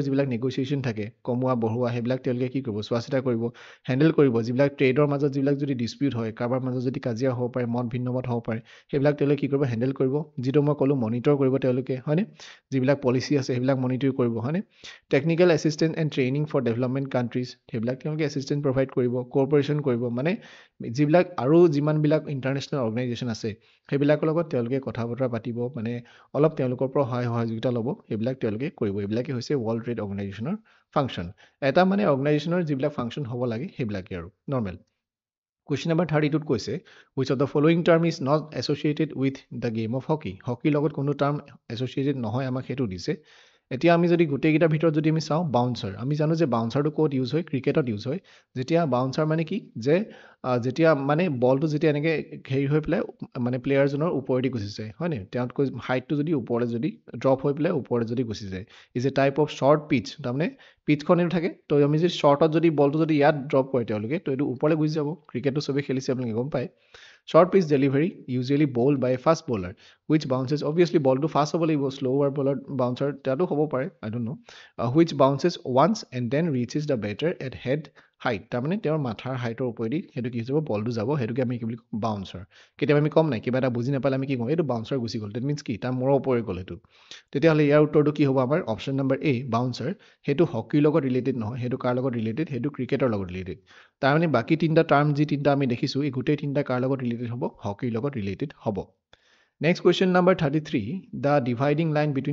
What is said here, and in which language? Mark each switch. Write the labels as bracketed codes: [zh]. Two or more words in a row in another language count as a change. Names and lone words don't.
[as] যিবিলাক নেগোচিয়েশ্যন থাকে কমোৱা বঢ়োৱা সেইবিলাক তেওঁলোকে কি কৰিব চোৱা চিতা কৰিব হেণ্ডেল কৰিব যিবিলাক ট্ৰেডৰ মাজত যিবিলাক যদি ডিছপিউট হয় কাৰোবাৰ মাজত যদি কাজিয়া হ'ব পাৰে মত ভিন্নমত হ'ব পাৰে সেইবিলাক তেওঁলোকে কি কৰিব হেণ্ডেল কৰিব যিটো মই ক'লোঁ মনিটৰ কৰিব তেওঁলোকে হয়নে যিবিলাক পলিচি আছে সেইবিলাক মনিটৰ কৰিব হয়নে [en] technical assistant and training for development countries [as] সেইবিলাক তেওঁলোকে এছিষ্টেণ্ট প্ৰভাইড কৰিব কোঅপাৰেশ্যন কৰিব মানে যিবিলাক আৰু যিমানবিলাক [en] international organization [as] আছে সেইবিলাকৰ লগত তেওঁলোকে কথা বতৰা পাতিব মানে অলপ তেওঁলোকৰ পৰা সহযোগিতা ল'ব সেইবিলাক তেওঁলোকে কৰিব এইবিলাকে হৈছে [en] World Trade Organization's [as] ফাংচন এটা মানে অৰ্গেনাইজেশ্যনৰ যিবিলাক ফাংচন হ'ব লাগে সেইবিলাকে আৰু [en] normal question number [as] 32ত কৈছে [en] which of the following term is not associated with the game of hockey [as] হকীৰ লগত কোনো [en] term associated [as] নহয় আমাক সেইটো দিছে এতিয়া আমি যদি গোটেইকেইটাৰ ভিতৰত যদি আমি চাওঁ বাউন্সাৰ আমি জানো যে বাউন্সাৰটো ক'ত ইউজ হয় ক্ৰিকেটত ইউজ হয় যেতিয়া বাউন্সাৰ মানে কি যে যেতিয়া মানে বলটো যেতিয়া এনেকৈ হেৰি হৈ পেলাই মানে প্লেয়াৰজনৰ ওপৰেদি গুচি যায় হয় নে তেওঁতকৈ হাইটটো যদি ওপৰলৈ যদি ড্ৰপ হৈ পেলাই ওপৰলৈ যদি গুচি যায় [en] is a type of short pitch [as] তাৰমানে পিচখন এইটো থাকে তো আমি যদি শ্বৰ্টত যদি বলটো যদি ইয়াত ড্ৰপ কৰে তেওঁলোকে তো এইটো ওপৰলৈ গুচি যাব ক্ৰিকেটটো চবেই খেলিছে আপোনালোকে গম পায় [en] short pitch delivery usually bowled by fast bowler which bounces obviously ball to fast [as] হ'ব লাগিব [en] slower bowler bouncer [as] তাতো হ'ব পাৰে [en] I don't know which bounces once and then reaches the batter at head height [as] তাৰমানে তেওঁৰ মাথাৰ হাইটৰ ওপৰেদি সেইটো কি যাব বলটো যাব সেইটোকে আমি কি বুলি কওঁ বাউন্সাৰ কেতিয়াবা আমি কম নাই কিবা এটা বুজি নাপালে আমি কি কওঁ এইটো বাউন্সাৰ গুচি গ'ল [en] that means [as] কি তাৰ মূৰৰ ওপৰে গ'ল সেইটো তেতিয়াহ'লে ইয়াৰ উত্তৰটো কি হ'ব আমাৰ [en] option number A [as] বাউন্সাৰ সেইটো হকীৰ লগত ৰিলেটেড নহয় সেইটো কাৰ লগত ৰিলেটেড সেইটো ক্ৰিকেটৰ লগত ৰিলেটেড তাৰমানে বাকী তিনিটা টাৰ্ম যি তিনিটা আমি দেখিছোঁ এই গোটেই তিনিটা কাৰ লগত ৰিলেটেড হ'ব হকীৰ লগত ৰিলেটেড হ'ব [en] next question number 33 the dividing line between